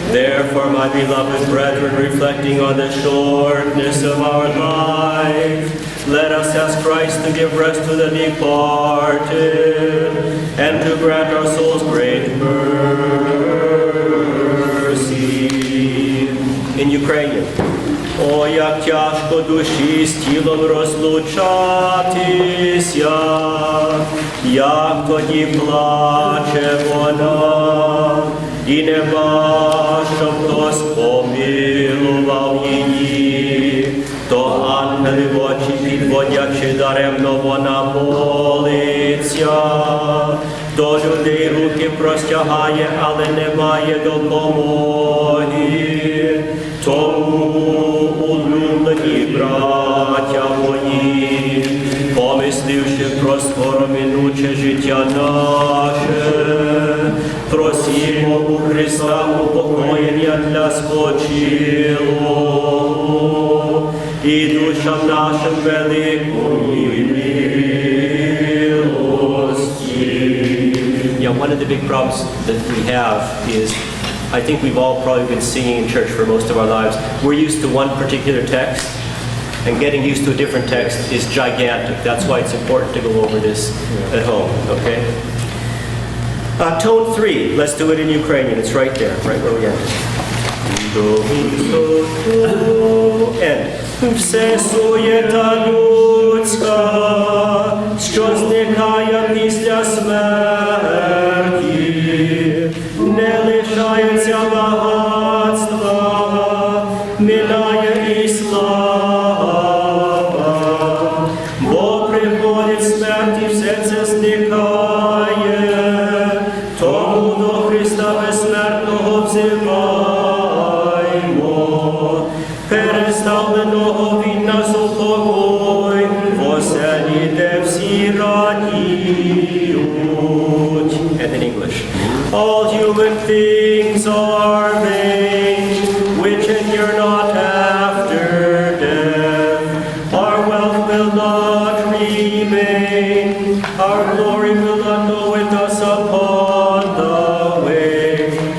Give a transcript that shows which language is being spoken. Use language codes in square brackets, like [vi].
[en] Therefore, my beloved brethren, reflecting on the shortness of our life, let us ask Christ to give rest to the departed, and to grant our souls great mercy. In Ukrainian. [uk] О, як тяжко душі з тілом розлучатися, як тоді плаче вона, і нема, щоб хтось помилував її, то ангели в очі підводячи даремно вона молиться, до людей руки простягає, але немає допомоги. Тому, улюблені браття мої, помисливши про скороминуче життя наше, просімо у Христа упокоєння для спочилого і душам нашим великої милості. [en] Yeah, one of the big problems that we have is, I think we've all probably been singing in church for most of our lives. We're used to one particular text, and getting used to a different text is gigantic. That's why it's important to go over this at home, okay? Tone 3, let's do it in Ukrainian. It's right there, right where we ended. End. [uk] Все суєта людська, що зникає після смерті, не лишається багатства, минає і слава, бо приходить смерть і все це зникає, тому до Христа безсмертного взиваймо, переставленого від нас у покой, в оселі, де всі радіють. [en] And in English. All human things are vain, which endure not after death. Our wealth will not remain. sing, our glory will not go with us upon the way.